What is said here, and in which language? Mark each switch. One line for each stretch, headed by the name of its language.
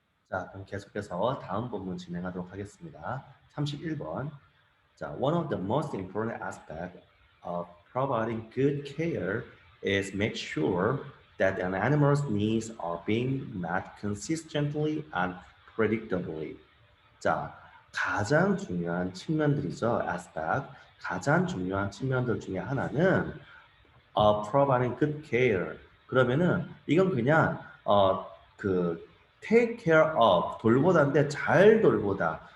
Korean: 자, 그럼 계속해서 다음 본문 진행하도록 하겠습니다. 31번.
English: 자, one of the most important aspects of providing good care is make sure that an animal's needs are being met consistently and predictably.
Korean: 자, 가장 중요한 측면들이죠. aspect. 가장 중요한 측면들 중에 하나는 providing good care. 그러면은 이건 그냥 그 take care of 돌보다인데 잘 돌보다.